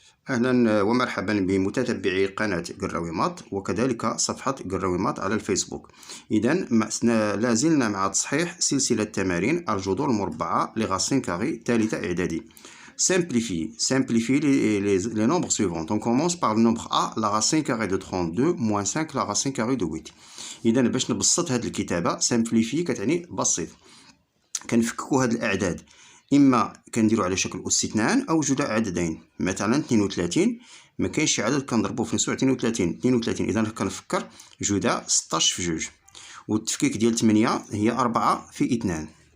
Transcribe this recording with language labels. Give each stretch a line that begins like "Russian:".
Arabic: أهلا ومرحبا بمتتبعي قناة قراويمات وكذلك صفحة قراويمات على الفيسبوك. إذا لازلنا مع تصحيح سلسلة تمارين الجذور المربعة لغاسين كاري ثالثة إعدادي.
French: Simplifie les nombres suivants. On commence par le nombre A, la racine carrée de 32, moins 5, la racine carrée de 8.
Arabic: إذا باش نبسط هذه الكتابة
French: simplifie
Arabic: كتعني بسيط. كنفككو هاد الأعداد إما كنديرو على شكل أس 2 أو جدا عددين. مثلا 32 ما كاينش شي عدد كنضربو في نفسو 32 إذا كنفكر جدا 16 في جوج، والتفكيك ديال 8 هي 4 في 2.